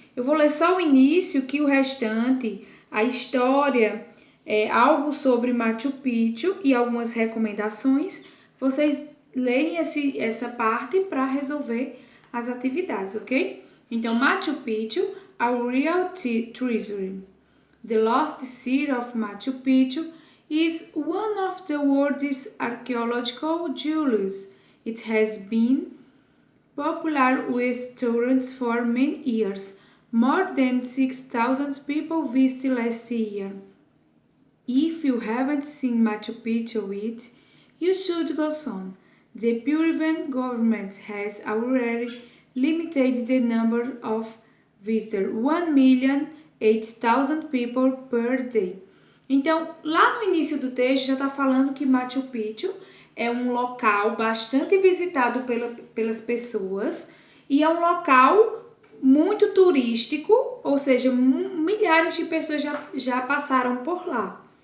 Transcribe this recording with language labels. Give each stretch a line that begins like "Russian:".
Portuguese: Eu vou ler só o início, que o restante, a história, algo sobre Machu Picchu e algumas recomendações. Vocês leem essa parte para resolver as atividades, ok?
English: Então, Machu Picchu, a real treasure. The lost city of Machu Picchu is one of the world's archaeological jewels. It has been popular with tourists for many years. More than 6,000 people visited last year. If you haven't seen Machu Picchu yet, you should go soon. The Peruvian government has already limited the number of visitors 1,008,000 people per day.
Portuguese: Então, lá no início do texto já está falando que Machu Picchu é um local bastante visitado pelas pessoas e é um local muito turístico, ou seja, milhares de pessoas já passaram por lá.